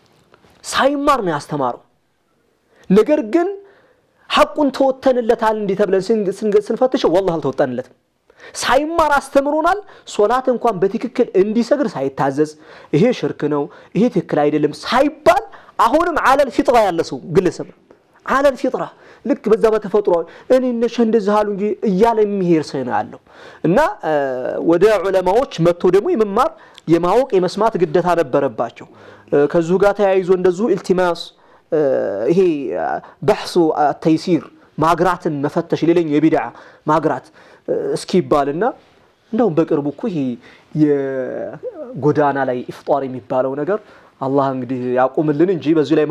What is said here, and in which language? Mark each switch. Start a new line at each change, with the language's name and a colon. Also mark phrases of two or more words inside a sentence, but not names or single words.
Amharic: ሳይማር ነው ያስተማረው ነገር ግን ሐቁን ተወተንለታል እንዴ ተብለን ስንፈትሸው والله አልተወጣንለትም ሳይማር አስተምሮናል ሶላት እንኳን በትክክል እንዲሰግድ ሳይታዘዝ ይሄ ሽርክ ነው ይሄ ትክክል አይደለም ሳይባል አሁንም
Arabic: على الفطره
Amharic: ያለ ሰው ግለሰብ
Arabic: على الفطره
Amharic: ልክ በዛ በተፈጥሮ እኔ ነሽ እንደዚህ አሉ እንጂ እያለ የሚሄር ሰው ነው ያለው እና ወደ ዑለማዎች መጥቶ ደግሞ የመማር የማወቅ የመስማት ግዴታ ነበረባቸው ከዚሁ ጋር ተያይዞ እንደዚሁ ኢልቲማስ ይሄ በሕሱ التيسير ማግራትን መፈተሽ ሌላኛው የቢድዓ ማግራት እስኪባልና እንደው በቅርቡ እኮ ይሄ የጎዳና ላይ ኢፍጣር የሚባለው ነገር አላህ እንግዲህ ያቆምልን እንጂ በዚህ ላይ